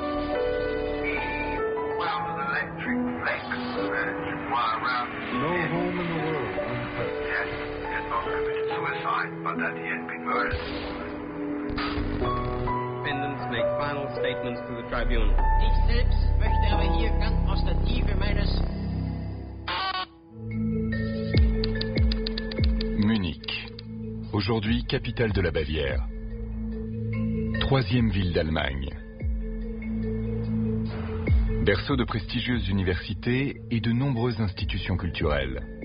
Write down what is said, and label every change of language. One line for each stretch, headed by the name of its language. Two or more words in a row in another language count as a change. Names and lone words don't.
English: He wound an electric flex wire around. No home in the world untouched. Yes, he had not committed suicide, but that he had been murdered. Defendants make final statements to the tribunal.
German: Ich selbst möchte aber hier ganz aus der Tiefe meines...
French: Munich, aujourd'hui capitale de la Bavière. Troisième ville d'Allemagne. Berceau de prestigieuses universités et de nombreuses institutions culturelles.